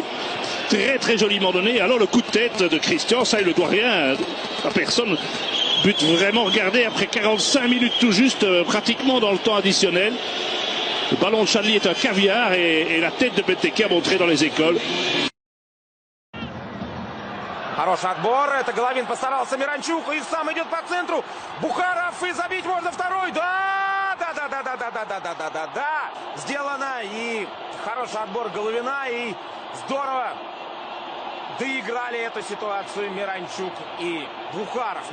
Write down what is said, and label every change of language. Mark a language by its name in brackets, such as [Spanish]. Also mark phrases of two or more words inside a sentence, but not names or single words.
[French] Très joliment donné. Alors le coup de tête de Christian, ça il ne doit rien à personne. But vraiment regardé après 45 minutes tout juste, pratiquement dans le temps additionnel. Le ballon de Chadli est un caviar et la tête de Benteke a montré dans les écoles. [Russian] Хороший отбор. Это Головин постарался. Миранчук. И сам идет по центру. Бухаров. И забить можно второй. Да. Сделано. И хороший отбор Головина. И здорово доиграли эту ситуацию Миранчук и Бухаров.